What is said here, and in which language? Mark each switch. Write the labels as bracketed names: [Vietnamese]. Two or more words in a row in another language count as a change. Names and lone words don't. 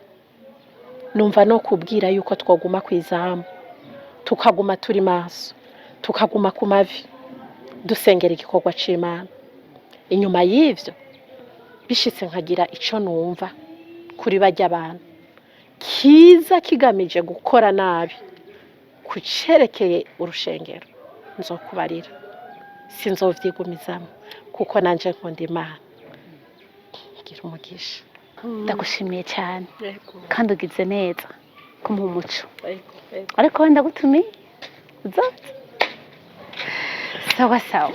[Rundi] Numva no kubwira yuko twoguma kwizamu tukaguma turi maso tukaguma ku mavi dusengera igikorwa c'Imana. Inyuma y'ivyo bishitse nkagira ico numva kuri bajya abantu kiza kigamije gukora nabi kucerekeye urushengero, nzokubarira sinzovyigumizamo kuko nanje nkunda Imana. Ngira umugisha. Ndagushimiye cyane kandi ugize neza kumuha umuco, ariko wenda gutumiye uzaza. [Swahili] Sawa sawa.